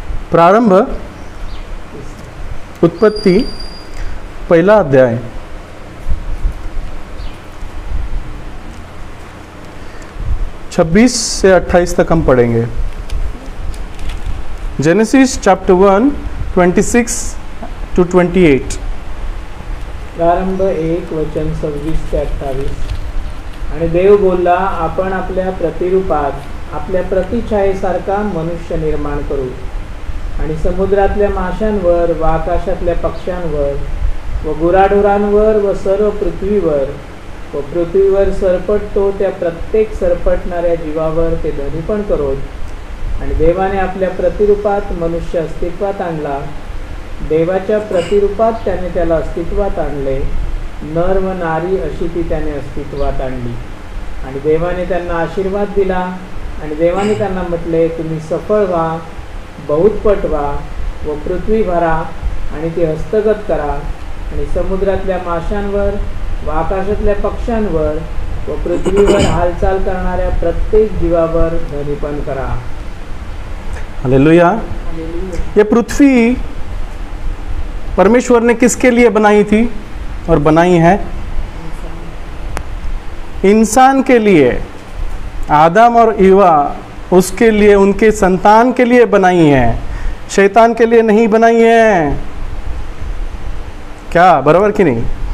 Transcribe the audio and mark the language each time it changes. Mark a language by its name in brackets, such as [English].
[Hindi] प्रारंभ उत्पत्ति पहला अध्याय 26 से 28 तक हम पढ़ेंगे। [English] Genesis chapter 1 26 to 28। [Marathi] प्रारंभ 1 वचन 26 ते 28। आणि देव बोलला, आपण आपल्या प्रतिरूपात आपल्या प्रतिछायेसारखा मनुष्य निर्माण करू आणि समुद्रातल्या माशांवर व आकाशातल्या पक्ष्यांवर व गुराढोरांवर व सर्व पृथ्वीवर व पृथ्वीवर सरपटतो त्या प्रत्येक सरपटणाऱ्या जीवावर ते धनीपण करोत। आणि देवाने आपल्या प्रतिरूपात मनुष्य अस्तित्वात आणला, देवाच्या प्रतिरूपात त्याने त्याला अस्तित्वात आणले, नर व नारी अशी ती त्याने अस्तित्वात आणली। आणि देवाने त्यांना आशीर्वाद दिला आणि देवाने त्यांना म्हटले, तुम्ही सफळ व्हा, बहुतपट व्हा व पृथ्वी भरा आणि ती हस्तगत करा आणि समुद्रातल्या माशांवर व आकाशातल्या पक्ष्यांवर व पृथ्वीवर हालचाल करणाऱ्या प्रत्येक जीवावर धनीपण करा। हालेलुया। [Hindi] ये पृथ्वी परमेश्वर ने किसके लिए बनाई थी और बनाई है? इंसान के लिए। आदम और ईवा उसके लिए, उनके संतान के लिए बनाई है, शैतान के लिए नहीं बनाई है। क्या बराबर कि नहीं?